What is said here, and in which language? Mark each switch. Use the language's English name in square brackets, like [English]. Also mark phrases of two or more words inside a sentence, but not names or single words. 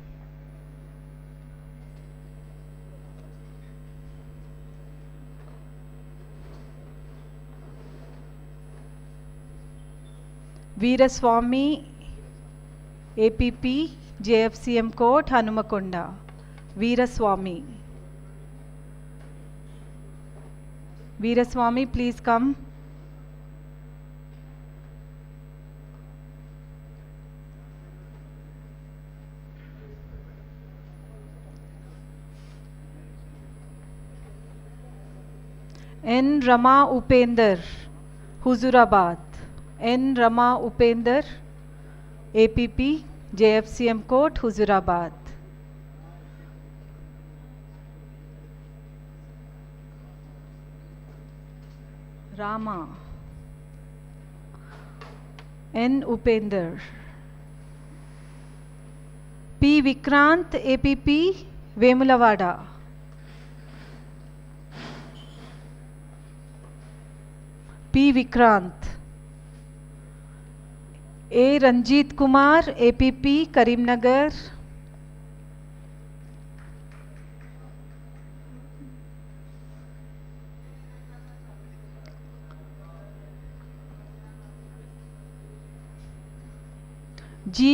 [English] Veeraswamy, APP JFCM Code Hanumakonda. Veeraswamy. Veeraswamy, please come. N. Rama Upender, Huzurabad. N. Rama Upender, APP JFCM Code Huzurabad. Rama. N. Upender. P. Vikrant, APP Vemulavada. P. Vikrant. A. Ranjit Kumar, APP Karimnagar. G.